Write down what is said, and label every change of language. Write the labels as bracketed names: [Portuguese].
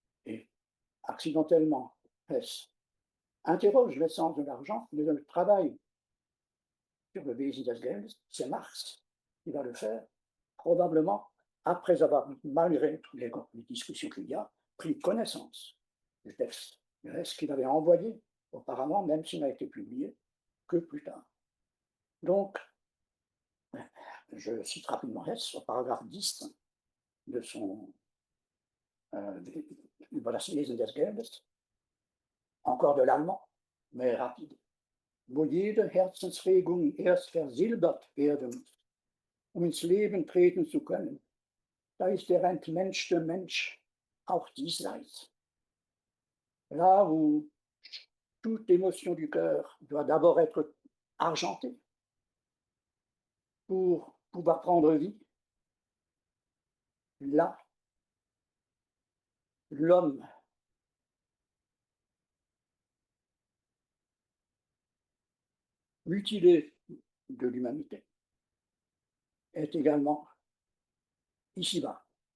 [French] Et accidentellement, Hess interroge l'essence de l'argent, mais le travail sur le Wesen des Geldes, c'est Marx qui va le faire, probablement après avoir, malgré les discussions qu'il y a, pris connaissance du texte de Hess qu'il avait envoyé auparavant, même s'il n'a été publié que plus tard. Donc, je cite rapidement Hess au paragraphe 10 de son Über das Wesen des Geldes, encore de l'allemand, mais rapide. [German] Wo jede Herzensregung erst versilbert werden muss, ins Leben treten zu können, da ist der entmenschte Mensch auch diesseits. [French] Là où toute émotion du cœur doit d'abord être argentée pour pouvoir prendre vie, là, l'homme mutilé de l'humanité est également ici-bas